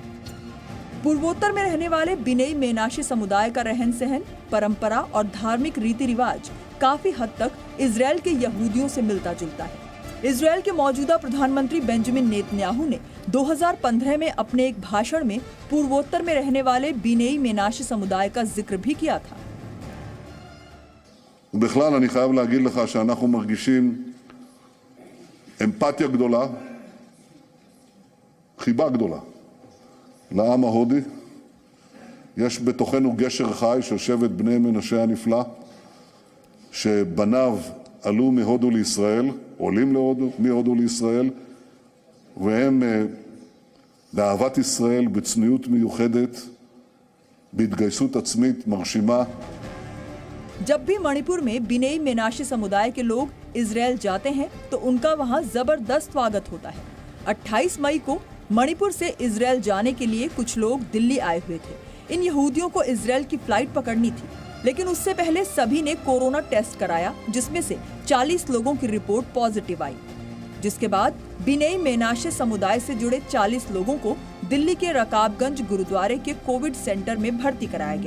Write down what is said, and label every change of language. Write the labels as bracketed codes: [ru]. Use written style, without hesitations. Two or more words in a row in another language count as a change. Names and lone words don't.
[hi] पूर्वोत्तर में रहने वाले बिनेई मेनाशे समुदाय का रहन सहन, परंपरा और धार्मिक रीति रिवाज काफी हद तक इजरायल के यहूदियों से मिलता जुलता है। इजरायल के मौजूदा प्रधानमंत्री बेंजामिन नेतन्याहू ने 2015 में अपने एक भाषण में पूर्वोत्तर में रहने वाले बिनेई मेनाशे समुदाय का जिक्र भी किया था। [he] בכלל אני חייב להגיד לך שאנחנו מרגישים אמפתיה גדולה, חיבה גדולה לעם ההודי. יש בתוכנו גשר חי של שבט בני מנשה הנפלא, שבניו עלו מהודו לישראל, עולים מהודו לישראל, והם באהבת ישראל, בצניעות מיוחדת, בהתגייסות עצמית מרשימה. [hi] जब भी मणिपुर में बिनेई मेनाशे समुदाय के लोग इजरायल जाते हैं तो उनका वहां जबरदस्त स्वागत होता है। 28 मई को मणिपुर से इजरायल जाने के लिए कुछ लोग दिल्ली आए हुए थे। इन यहूदियों को इजरायल की फ्लाइट पकड़नी थी। लेकिन उससे पहले सभी ने [en] corona test [hi] कराया, जिसमें से 40 लोगों की [en] report positive [hi] आई, जिसके बाद बिनई मेनाशे समुदाय से जुड़े 40 लोगों को दिल्ली के रकाबगंज गुरुद्वारे के [en] Covid center [hi] में भर्ती कराया गया।